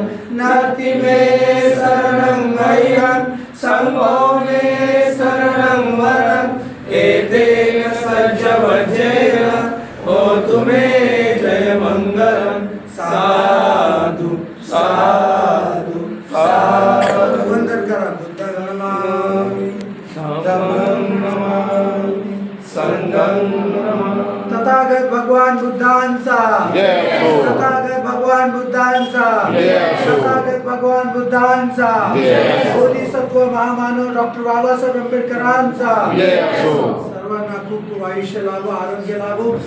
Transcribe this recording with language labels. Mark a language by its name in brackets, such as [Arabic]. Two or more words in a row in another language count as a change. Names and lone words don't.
[Pali] नरति मे शरणं अय्यं संघो मे शरणं वरं एतेन सज्जवचेन होतु मे जय मंगलम्. साधु साधु साधु. [Marathi] वंदन करा. [Pali] बुद्धं नमामि, धम्मं नमामि, संघं नमामि. [Marathi] तथागत भगवान बुद्धांचा, तथागत भगवान बुद्धांचा, तथागत भगवान बुद्धांचा, बोधिसत्व महामानव डॉक्टर बाबासाहेब आंबेडकरांचा. सर्वांना खूप खूप आयुष्य लाभो, आरोग्य लाभो.